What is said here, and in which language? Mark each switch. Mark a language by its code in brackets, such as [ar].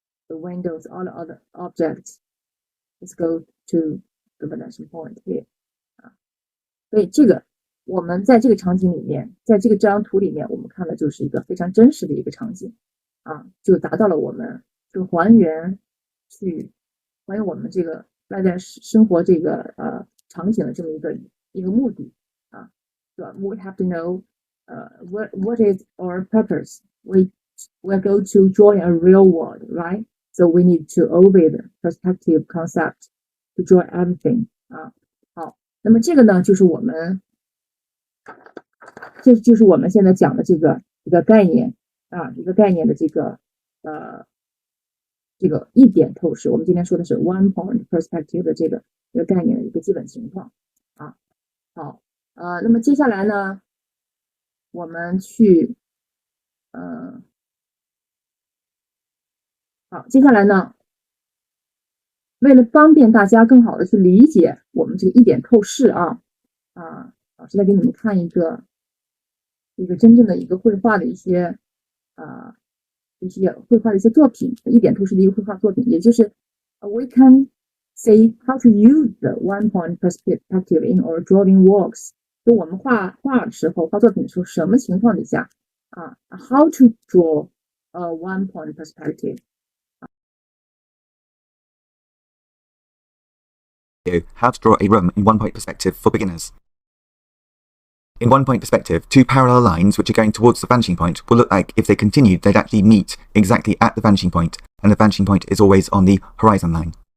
[en] the windows, all the other objects, let's go to the vanishing point here [zh] 啊，所以这个我们在这个场景里面，在这张图里面，我们看的就是一个非常真实的一个场景啊，就达到了我们就还原我们这个外在生活这个场景的这么一个目的啊，对吧 ？ [en] We have to know what is our purpose. We're going to draw a real world, right? So we need to obey the perspective concept to draw everything 啊。 [zh] 好，那么这个呢，就是我们现在讲的这个一个概念啊，一个概念的这个一点透视。我们今天说的是 one point perspective 的这个概念的一个基本情况啊。好，那么接下来呢，我们去好，接下来呢，为了方便大家更好的去理解我们这个一点透视啊，老师再给你们看一个真正的一个绘画的一些绘画的一些作品，一点透视的一个绘画作品，也就是 [en] we can say how to use the one point perspective in our drawing works。 [zh] 就我们画的时候，画作品的时候，什么情况底下 [en] how to draw a one point perspective。 How to draw a room in one-point perspective for beginners. In one-point perspective, two parallel lines which are going towards the vanishing point will look like if they continued they'd actually meet exactly at the vanishing point, and the vanishing point is always on the horizon line.